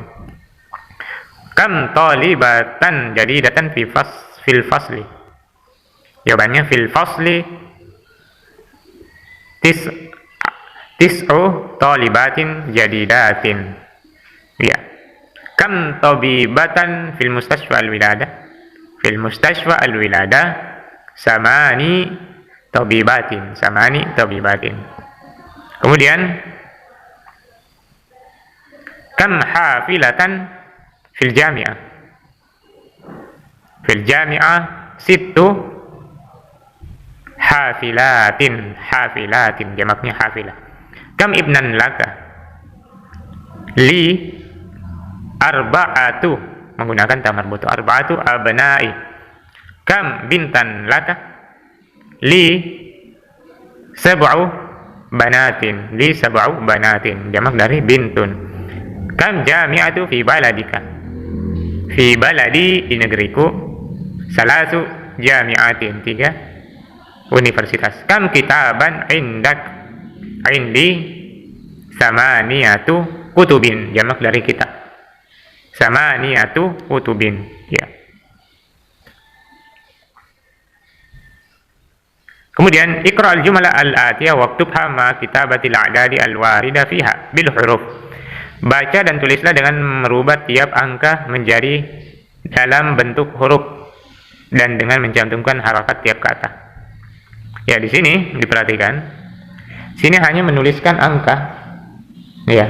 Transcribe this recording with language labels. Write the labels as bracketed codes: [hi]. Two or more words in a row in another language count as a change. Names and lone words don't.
[ar] كم طالبةً جديدةً في الفصل. Jawabannya في الفصل تسع طالباتٍ جديدةٍ, ya. كم طبيبةً في مستشفى الولادة، في مستشفى الولادة ثماني طبيباتٍ، ثماني طبيباتٍ. Kemudian كم حافلةً في الجامعة، في الجامعة ست حافلاتٍ، حافلاتٍ, jamaknya hafilah. كم ابنًا لك? لي أربعة, menggunakan تاء مربوطة، أربعة أبناء. كم بنتًا لك؟ لي سبع بناتٍ، لي سبع بناتٍ, [id] jamak dari bintun. [ar] كم جامعةً في بلدك? في بلدي, [id] di negeriku, [ar] ثلاث جامعاتٍ, [id] 3 universitas. [ar] كم كتابًا عندك? عندي ثمانية كتبٍ, [id] jamak dari kitab, [ar] ثمانية كتبٍ, [id] ya. [ar] Kemudian اقرأ الجملة الآتية واكتبها مع كتابة الأعداد الواردة فيها بالحروف. [id] Baca dan tulislah dengan merubah tiap angka menjadi dalam bentuk huruf dan dengan mencantumkan harakat tiap kata. Ya, di sini diperhatikan. Sini hanya menuliskan angka, ya.